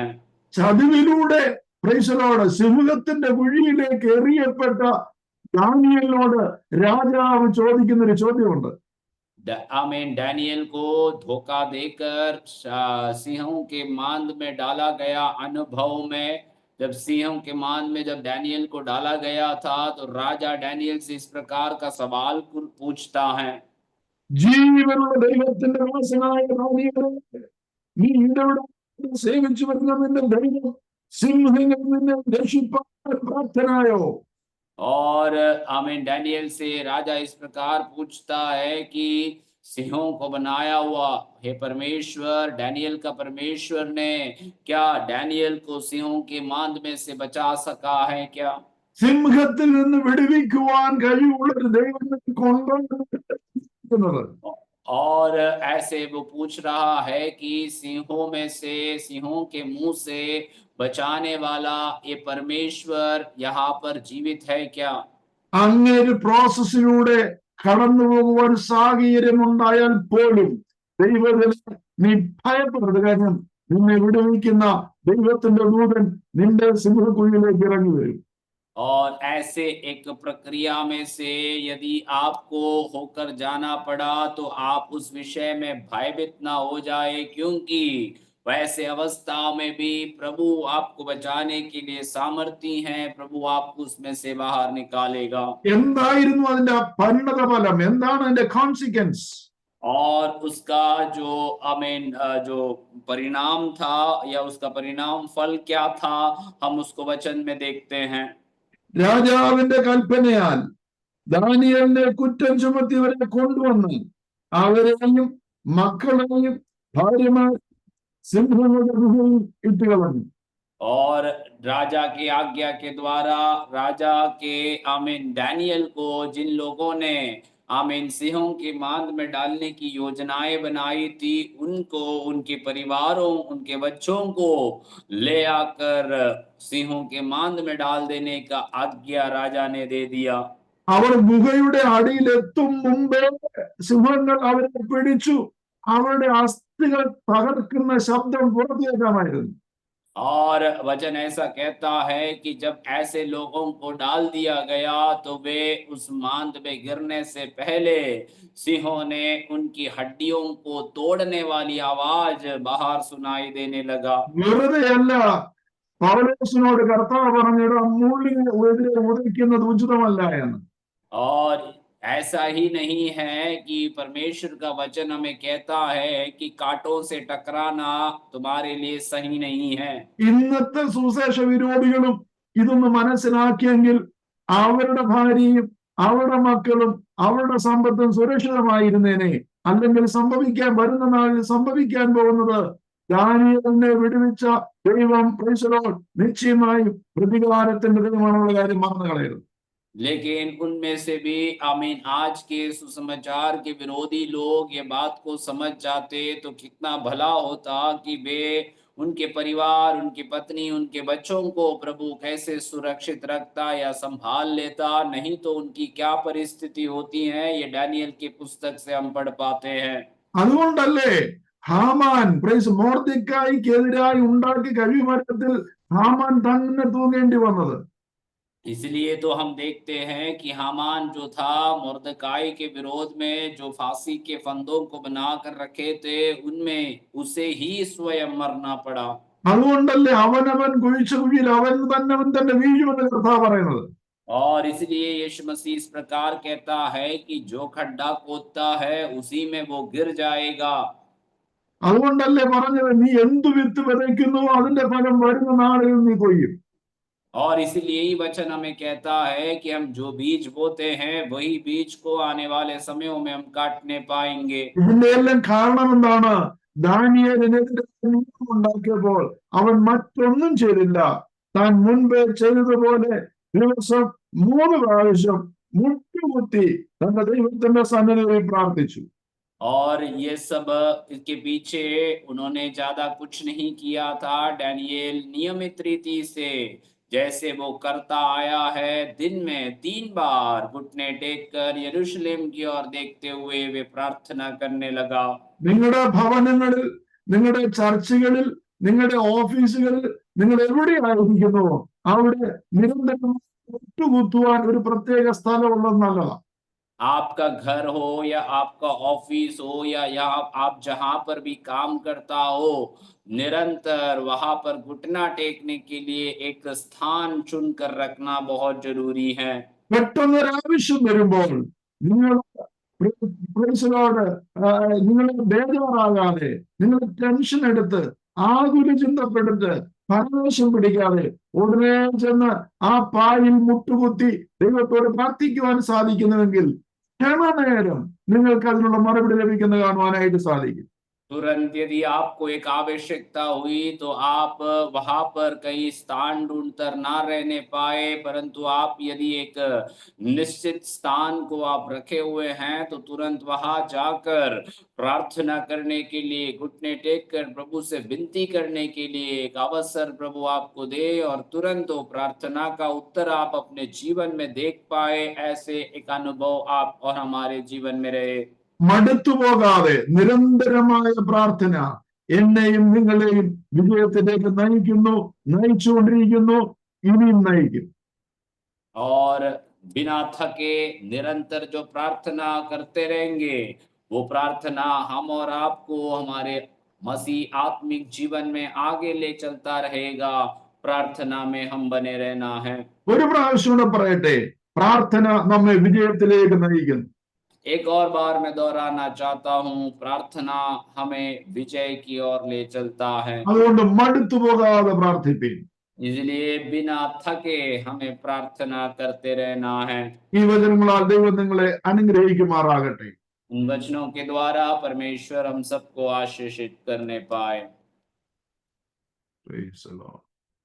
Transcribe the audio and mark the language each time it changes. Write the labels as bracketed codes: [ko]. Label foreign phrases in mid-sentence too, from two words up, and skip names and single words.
[ml] ചതിവിലൂടെ [en] Praise the Lord [ml] സിംഹത്തിന്റെ കുഴിയിലേക്ക് എറിയപ്പെട്ട ദാനിയേലിനോട് രാജാവ് ചോദിക്കുന്ന ഒരു ചോദ്യമുണ്ട്. [hi] डैनियल को धोखा देकर सिंहों के मांद में डाला गया अनुभव में, जब सिंहों के मांद में जब डैनियल को डाला गया था, तो राजा डैनियल से इस प्रकार का सवाल पूछता है, [ml] ജീവനുള്ള ദൈവത്തിന്റെ ദാസനായ ദാനിയേലേ, നീ ഇവിടെ സേവിച്ചു വരുന്ന നിന്റെ ദൈവം സിംഹങ്ങളിൽ നിന്ന് രക്ഷിപ്പാൻ പ്രാപ്തനായോ? [hi] और डैनियल से राजा इस प्रकार पूछता है कि सिंहों को बनाया हुआ हे परमेश्वर, डैनियल का परमेश्वर ने क्या डैनियल को सिंहों के मांद में से बचा सका है क्या? [ml] സിംഹത്തിൽ നിന്ന് വിടുവിക്കുവാൻ കഴിവുള്ള ഒരു ദൈവത്തെ കൊണ്ടുവന്നത്. [hi] और ऐसे वो पूछ रहा है कि सिंहों के मुंह से बचाने वाला ये परमेश्वर यहाँ पर जीवित है क्या? [ml] അങ്ങേര് പ്രോസസ്സിലൂടെ കടന്നു പോകുവാൻ സാഹചര്യമുണ്ടായാൽ പോലും ദൈവത്തിന് നീ ഭയപ്പെടരുത്. കാര്യം നിന്നെ വിടുവിക്കുന്ന ദൈവത്തിന്റെ ദൂതൻ നിന്റെ സിംഹക്കുഴിയിലേക്ക് ഇറങ്ങി വരും. [hi] और ऐसे एक प्रक्रिया में से यदि आपको होकर जाना पड़ा तो आप उस विषय में भयभीत ना हो जाए, क्योंकि वैसे अवस्थाओं में भी प्रभु आपको बचाने के लिए सामर्थी हैं। प्रभु आपको उसमें से बाहर निकालेगा। [ml] എന്തായിരുന്നു അതിന്റെ പരിണത ഫലം? എന്താണ് അതിന്റെ കോൺസിക്വൻസ്? [hi] और उसका जो जो परिणाम था या उसका परिणाम फल क्या था, हम उसको वचन में देखते हैं। [ml] രാജാവിന്റെ കൽപ്പനയാൽ ദാനിയേലിനെ കുറ്റം ചുമത്തിയവരെ കൊണ്ടുവന്ന് അവരെയും മക്കളെയും ഭാര്യമാർ സിംഹങ്ങളുടെ ഗുഹയിൽ ഇട്ടുകളഞ്ഞു. [hi] और राजा की आज्ञा के द्वारा राजा के डैनियल को जिन लोगों ने सिंहों के मांद में डालने की योजनाएं बनाई थी, उनको, उनके परिवारों, उनके बच्चों को ले आकर सिंहों के मांद में डाल देने का आज्ञा राजा ने दे दिया। [ml] അവർ ഗുഹയുടെ അടിയിലെത്തും മുമ്പേ സിംഹങ്ങൾ അവരെ പിടിച്ചു. അവരുടെ അസ്ഥികൾ തകർക്കുന്ന ശബ്ദം പുറത്തേക്കാമായിരുന്നു. [hi] और वचन ऐसा कहता है कि जब ऐसे लोगों को डाल दिया गया तो वे उस मांद में गिरने से पहले सिंहों ने उनकी हड्डियों को तोड़ने वाली आवाज बाहर सुनाई देने लगा। [ml] വെറുതെയല്ല പൗലോസിനോട് കർത്താവ് പറഞ്ഞിട മുള്ളിനെ എതിരെ ഉദിക്കുന്നത് ഉചിതമല്ല എന്ന്. [hi] और ऐसा ही नहीं है कि परमेश्वर का वचन हमें कहता है कि कांटों से टकराना तुम्हारे लिए सही नहीं है। [ml] ഇന്നത്തെ സുവിശേഷ വിരോധികളും ഇതൊന്ന് മനസ്സിലാക്കിയെങ്കിൽ അവരുടെ ഭാര്യയും അവരുടെ മക്കളും അവരുടെ സമ്പത്തും സുരക്ഷിതമായിരുന്നേനെ. അല്ലെങ്കിൽ സംഭവിക്കാൻ വരുന്ന നാളിൽ സംഭവിക്കാൻ പോകുന്നത് ദാനിയേലിനെ വിടുവിച്ച ദൈവം നിശ്ചയമായും പ്രതികാരത്തിന്റെ ദൈവമാണെന്നുള്ള കാര്യം മറന്നു കളയരുത്. [hi] लेकिन उनमें से भी आज के सुसमाचार के विरोधी लोग ये बात को समझ जाते तो कितना भला होता कि वे, उनके परिवार, उनकी पत्नी, उनके बच्चों को प्रभु कैसे सुरक्षित रखता या संभाल लेता। नहीं तो उनकी क्या परिस्थिति होती है, ये डैनियल की पुस्तक से हम पढ़ पाते हैं। [ml] അതുകൊണ്ടല്ലേ ഹാമാൻ മോർദെഖായിക്കെതിരായി ഉണ്ടാക്കിയ കഴിമരത്തിൽ ഹാമാൻ തന്നെ തൂങ്ങേണ്ടി വന്നത്. [hi] इसलिए तो हम देखते हैं कि हामान जो था मुर्दकाई के विरोध में जो फांसी के फंदों को बनाकर रखे थे, उनमें उसे ही स्वयं मरना पड़ा। [ml] അതുകൊണ്ടല്ലേ അവനവൻ കുഴിച്ച കുഴിയിൽ അവൻ തന്നെ വീഴുമെന്ന് കർത്താവ് പറയുന്നത്. [hi] और इसलिए यीशु मसीह इस प्रकार कहता है कि जो खड्डा खोदता है उसी में वो गिर जाएगा। [ml] അതുകൊണ്ടല്ലേ പറഞ്ഞത് നീ എന്തു വിത്ത് വിതയ്ക്കുന്നു അതിന്റെ ഫലം വരുന്ന നാളിൽ നീ കൊയ്യും. [hi] और इसलिए यही वचन हमें कहता है कि हम जो बीज बोते हैं वही बीज को आने वाले समयों में हम काटने पाएंगे। [ml] ഇതിന്റെ എല്ലാം കാരണം എന്താണ്? ദാനിയേലിനെതിരെ ഉണ്ടാക്കിയപ്പോൾ അവൻ മറ്റൊന്നും ചെയ്തില്ല. താൻ മുൻപേ ചെയ്തതുപോലെ ദിവസം 3 പ്രാവശ്യം മുട്ടുകുത്തി തന്റെ ദൈവത്തിന്റെ സന്നിധിയിൽ പ്രാർത്ഥിച്ചു. [hi] और ये सब इसके पीछे उन्होंने ज्यादा कुछ नहीं किया था। डैनियल नियमित रीति से जैसे वो करता आया है, दिन में 3 बार घुटने टेक कर यरूशलेम की ओर देखते हुए वे प्रार्थना करने लगा। [ml] നിങ്ങളുടെ ഭവനങ്ങളിൽ, നിങ്ങളുടെ ചർച്ചുകളിൽ, നിങ്ങളുടെ ഓഫീസുകളിൽ, നിങ്ങൾ എവിടെയായിരിക്കുന്നു അവിടെ നിരന്തരം മുട്ടുകുത്തുവാൻ ഒരു പ്രത്യേക സ്ഥലമുള്ളത് നല്ലതാണ്. [hi] आपका घर हो या आपका ऑफिस हो या आप जहां पर भी काम करता हो, निरंतर वहां पर घुटना टेकने के लिए एक स्थान चुनकर रखना बहुत जरूरी है। [ml] പെട്ടെന്നൊരാവശ്യം വരുമ്പോൾ നിങ്ങൾ ബേജാറാകാതെ, നിങ്ങൾ ടെൻഷൻ എടുത്ത് ആകുല ചിന്തപ്പെടുത്ത് പരവേശം പിടിക്കാതെ ഉടനെ ചെന്ന് ആ പായിൽ മുട്ടുകുത്തി ദൈവത്തോട് പ്രാർത്ഥിക്കുവാൻ സാധിക്കുന്നുവെങ്കിൽ ക്ഷണനേരം നിങ്ങൾക്ക് അതിനുള്ള മറുപടി ലഭിക്കുന്ന കാണുവാനായിട്ട് സാധിക്കും. [hi] तुरंत यदि आपको एक आवश्यकता हुई तो आप वहां पर कई स्थान ढूंढकर ना रहने पाए, परंतु आप यदि एक निश्चित स्थान को आप रखे हुए हैं तो तुरंत वहां जाकर प्रार्थना करने के लिए, घुटने टेक कर प्रभु से विनती करने के लिए एक अवसर प्रभु आपको दे और तुरंत वो प्रार्थना का उत्तर आप अपने जीवन में देख पाए, ऐसे एक अनुभव आप और हमारे जीवन में रहे। [ml] മടുത്തു പോകാതെ നിരന്തരമായ പ്രാർത്ഥന എന്നെയും നിങ്ങളെയും വിജയത്തിലേക്ക് നയിക്കുന്നു, നയിച്ചുകൊണ്ടിരിക്കുന്നു, ഇനിയും നയിക്കും. [hi] और बिना थके निरंतर जो प्रार्थना करते रहेंगे, वो प्रार्थना हम और आपको हमारे मसीह आत्मिक जीवन में आगे ले चलता रहेगा। प्रार्थना में हम बने रहना है। [ml] ഒരു പ്രാവശ്യം കൂടെ പറയട്ടെ, പ്രാർത്ഥന നമ്മെ വിജയത്തിലേക്ക് നയിക്കുന്നു. [hi] एक और बार मैं दोहराना चाहता हूँ, प्रार्थना हमें विजय की ओर ले चलता है। [ml] അതുകൊണ്ട് മടുത്തു പോകാതെ പ്രാർത്ഥിപ്പിൻ. [hi] इसलिए बिना थके हमें प्रार्थना करते रहना है। [ml] ഈ വചനങ്ങളാൽ ദൈവം നിങ്ങളെ അനുഗ്രഹിക്കുമാറാകട്ടെ. [hi] उन वचनों के द्वारा परमेश्वर हम सबको आशीषित करने पाए। [en] Praise the Lord.